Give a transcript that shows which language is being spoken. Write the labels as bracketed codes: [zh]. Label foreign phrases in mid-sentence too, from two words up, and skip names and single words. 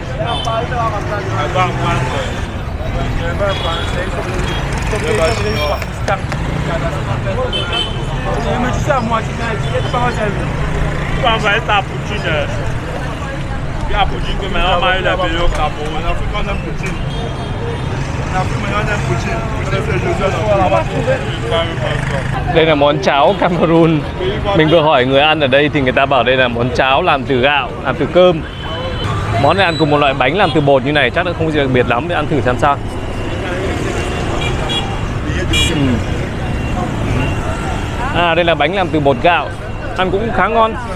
[fr] Il me dit ça à moi, c'est pas moi qui tu vas envoyer ta poutine. Il y a poutine que maintenant on a eu la vidéo au Cameroun. En Afrique, on aime poutine. En Afrique, on aime poutine. [vi] Đây là món cháo Cameroon. Mình vừa hỏi người ăn ở đây thì người ta bảo đây là món cháo làm từ gạo, làm từ cơm. Món này ăn cùng một loại bánh làm từ bột như này chắc là không gì đặc biệt lắm, để ăn thử xem sao. À, đây là bánh làm từ bột gạo, ăn cũng khá ngon.